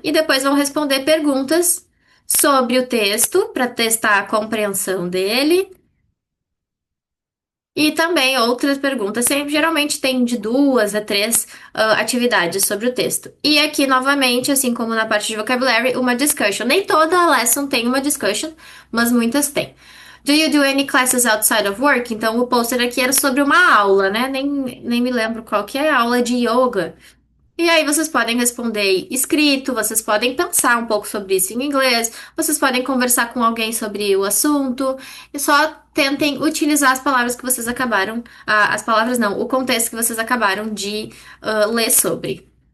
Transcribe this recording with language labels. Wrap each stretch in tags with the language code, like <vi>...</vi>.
<pt>E depois vão responder perguntas sobre o texto para testar a compreensão dele. E também outras perguntas. Sempre, geralmente tem de 2 a 3 atividades sobre o texto. E aqui, novamente, assim como na parte de vocabulary, uma discussion. Nem toda lesson tem uma discussion, mas muitas têm.</pt> <en>Do you do any classes outside of work?</en> <pt>Então, o poster aqui era sobre uma aula, né? Nem me lembro qual que é a aula de yoga. E aí vocês podem responder escrito, vocês podem pensar um pouco sobre isso em inglês, vocês podem conversar com alguém sobre o assunto, e só tentem utilizar as palavras que vocês acabaram, as palavras não, o contexto que vocês acabaram de ler sobre.</pt>